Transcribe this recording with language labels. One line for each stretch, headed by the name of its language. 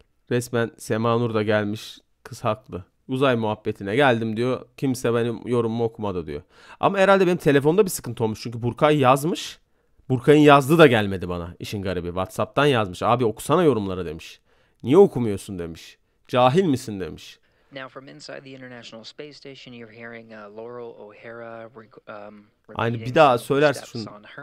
Turkish: Resmen Semanur da gelmiş. Kız haklı. Uzay muhabbetine geldim diyor. Kimse benim yorumumu okumadı diyor. Ama herhalde benim telefonda bir sıkıntı olmuş. Çünkü Burkay yazmış. Burkay'ın yazdığı da gelmedi bana. İşin garibi. WhatsApp'tan yazmış. Abi okusana yorumları demiş. Niye okumuyorsun demiş. Cahil misin demiş.
English: Now from inside the International Space Station you're hearing Laurel O'Hara
Turkish: Aynı bir daha söylersin şunu.